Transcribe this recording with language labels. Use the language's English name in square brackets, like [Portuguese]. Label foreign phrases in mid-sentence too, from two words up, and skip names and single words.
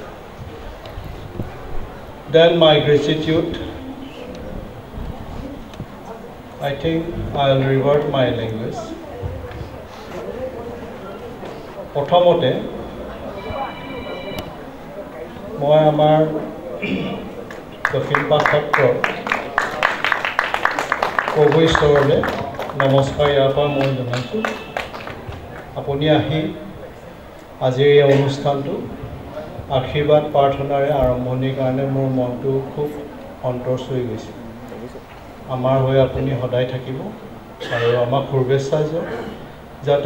[English] Then my gratitude, I think I'll revert my language. [Assamese] Prothomote, moi amar Dakhin Pathatra প্ৰভু ঈশ্বৰলৈ নমস্কাৰ ইয়াৰ পৰা মই জনাইছোঁ আপুনি আহি আজিৰ এই অনুষ্ঠানটো আশীৰ্বাদ প্ৰাৰ্থনাৰে আৰম্ভণিৰ কাৰণে মোৰ মনটো খুব সন্তোষ হৈ গৈছে আমাৰ হৈ আপুনি সদায় থাকিব আৰু আমাক শুভেচ্ছা দিয়ক যাতে